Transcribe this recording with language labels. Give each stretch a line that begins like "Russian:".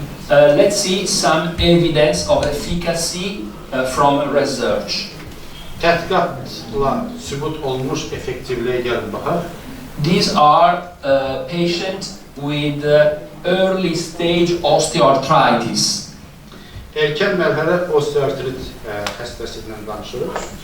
English: Let's see some evidence of efficacy from research.
Azerbaijani: Tədqiqatla sübut olmuş effektivliyə gəlin baxaq.
English: These are patients with early stage osteoarthritis.
Azerbaijani: Erkən mərhələ osteoartrit xəstəsindən danışırıq.